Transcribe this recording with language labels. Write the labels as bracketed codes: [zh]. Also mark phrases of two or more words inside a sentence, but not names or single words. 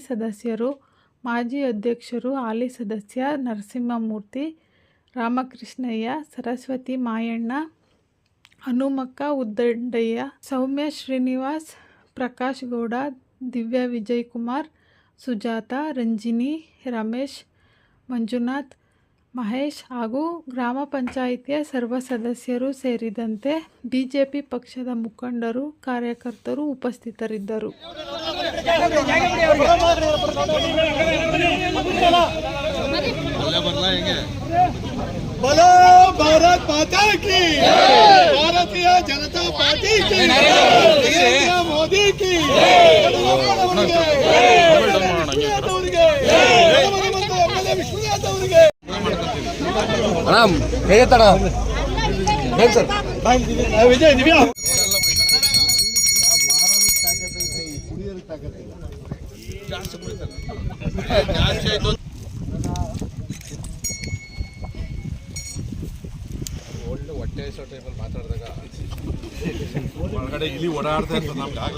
[kn] ಸದಸ್ಯರು, ಮಾಜಿ ಅಧ್ಯಕ್ಷರು, ಹಾಲಿ ಸದಸ್ಯ ನರಸಿಂಹಮೂರ್ತಿ, ರಾಮಕೃಷ್ಣಯ್ಯ, ಸರಸ್ವತಿ ಮಾಯಣ್ಣ, ಹನುಮಕ್ಕ ಉದ್ದಂಡಯ್ಯ, ಸೌಮ್ಯ ಶ್ರೀನಿವಾಸ್, ಪ್ರಕಾಶ್ ಗೌಡ, ದಿವ್ಯಾ ವಿಜಯಕುಮಾರ್, ಸುಜಾತ, ರಂಜಿನಿ, ರಮೇಶ್, ಮಂಜುನಾಥ್, ಮಹೇಶ್ ಹಾಗೂ ಗ್ರಾಮ ಪಂಚಾಯಿತಿಯ ಸರ್ವ ಸದಸ್ಯರು ಸೇರಿದಂತೆ ಬಿಜೆಪಿ ಪಕ್ಷದ ಮುಖಂಡರು, ಕಾರ್ಯಕರ್ತರು ಉಪಸ್ಥಿತರಿದ್ದರು. [hi] भारत माता की, भारतीय जनता पार्टी की, मोदी की, [kn] ವಿಜಯ್ ದಿವ್ಯಾ ಒಳ್ಳೆ ಹೊಟ್ಟೆ ಹಸೋ ಟೈಮಲ್ಲಿ ಮಾತಾಡಿದಾಗ ಒಳಗಡೆ ಇಲ್ಲಿ ಓಡಾಡ್ತಾ ಇರ್ತದೆ ನಮ್ಗೆ ಆಗಲೇ.